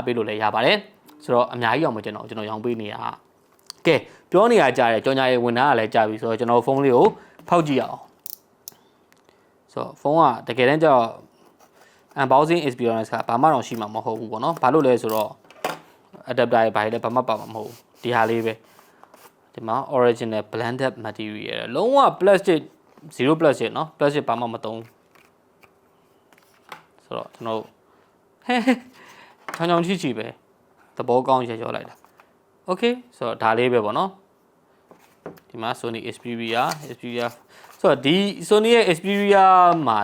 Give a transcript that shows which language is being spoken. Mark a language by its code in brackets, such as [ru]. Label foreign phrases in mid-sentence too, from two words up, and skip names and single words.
[my] ပေးလို့လည်းရပါတယ်ဆိုတော့အများကြီးအောင်မကျွန်တော်ရောင်းပေးနေတာကဲပြောနေရကြတယ်ကြော်ညာရေးဝင်ထားတာလည်းကြာပြီဆိုတော့ကျွန်တော်ဖုန်းလေးကိုဖောက်ကြည့်အောင်ဆိုတော့ဖုန်းကတကယ်တမ်းကျတော့ [en] unboxing experience [my] ကဘာမှတော့ရှိမှာမဟုတ်ဘူးပေါ့နော်ဘာလို့လဲဆိုတော့ adapter တွေဘာတွေလဲဘာမှပါမှာမဟုတ်ဘူးဒီဟာလေးပဲဒီမှာ [en] original blended material [my] လုံးဝ [en] plastic 0 plastic [my] เนาะ plastic ဘာမှမသုံး ဆိုတော့ကျွန်တော်ချောင်းချီပဲသဘောကောင်းရောလိုက်တာ okay ဆိုတော့ဒါလေးပဲပေါ့နော်ဒီမှာ Sony Xperia ဆိုတော့ဒီ Sony ရဲ့ Xperia မှာ